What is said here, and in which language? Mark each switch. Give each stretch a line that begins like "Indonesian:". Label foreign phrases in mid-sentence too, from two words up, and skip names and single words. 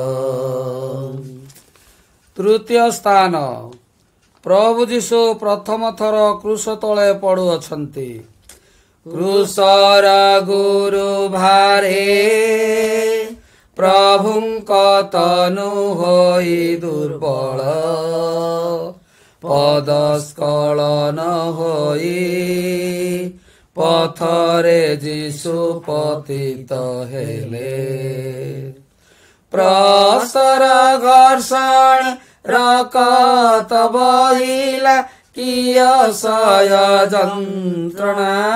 Odia: ତୃତୀୟ ସ୍ଥାନ ପ୍ରଭୁ ଯୀଶୁ ପ୍ରଥମ ଥର କ୍ରୁଶ ତଳେ ପଡୁଅଛନ୍ତି। କ୍ରୁଶର ଗୁରୁ ଭାରେ ପ୍ରଭୁଙ୍କ ତନୁ ହୋଇ ଦୁର୍ବଳ। ପଦସ୍ଖଳନ ହୋଇ ପଥରେ ଯୀଶୁ ପତିତ ହେଲେ। ପ୍ରସ୍ତର ଘର୍ଷଣ ରକତ ବହିଲା କିୟସୟ ଯନ୍ତ୍ରଣା।